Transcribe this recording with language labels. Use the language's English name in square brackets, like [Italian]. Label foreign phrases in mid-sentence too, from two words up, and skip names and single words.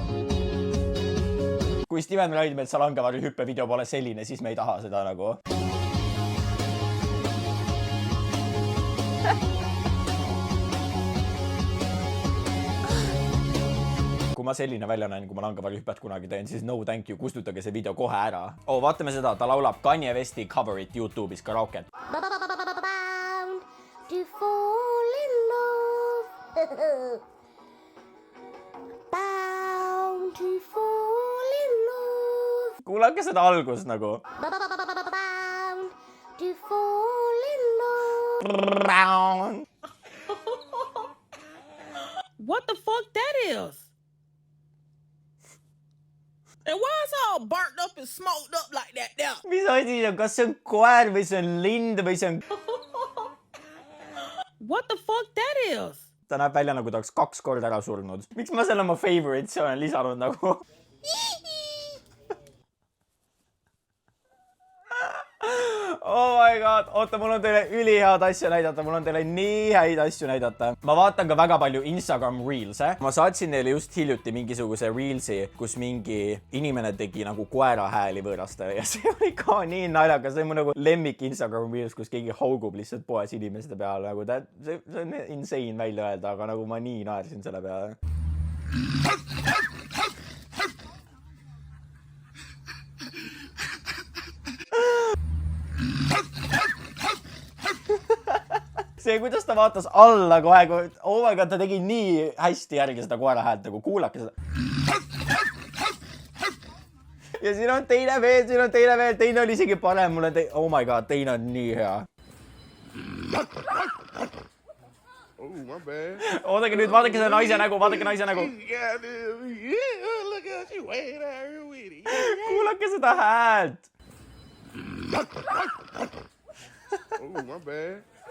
[Estonian] Kui Steven Raidmetsa langevarju hüppevideo pole selline, siis me ei taha seda nagu. Kui ma selline välja näen, kui ma langevarju hüppet kunagi teen, siis [English] no thank you, [Estonian] kustutage see video kohe ära. Vaatame seda, ta laulab Kanye Westi coverit YouTube'is karaoket. [English] To fall in love. Bound to fall in love. [Estonian] Kuulake seda algust nagu. [English] Bound to fall in love. What the fuck that is? And why is all burnt up and smoked up like that there? [Estonian] Mis asi see on? Kas see on koer või see on lind või see on... [English] What the fuck that is? [Estonian] Ta näeb välja nagu ta oleks 2 korda ära surnud. Miks ma selle oma favorites olen lisanud nagu? [English] Oh my god, [Estonian] oota, mul on teile ülihead asju näidata, mul on teile nii häid asju näidata. Ma vaatan ka väga palju Instagram Reels'e. Ma saatsin neile just hiljuti mingisuguse Reels'i, kus mingi inimene tegi nagu koera hääli võõrastele ja see oli ka nii naljakas. See on mu nagu lemmik Instagram Reels, kus keegi haugub lihtsalt poes inimeste peale. Nagu see on insane välja öelda, aga nagu ma nii naersin selle peale. See, kuidas ta vaatas alla kohe, [English] oh my god, [Estonian] ta tegi nii hästi järgi seda koera häält, nagu kuulake seda. Ja siin on teine veel, teine oli isegi parem, mul on [English] oh my god, [Estonian] teine on nii hea. [English] Oh, my bad. [Estonian] Oodake nüüd, vaadake seda naise nägu, Kuulake seda häält. [English] Oh, my bad.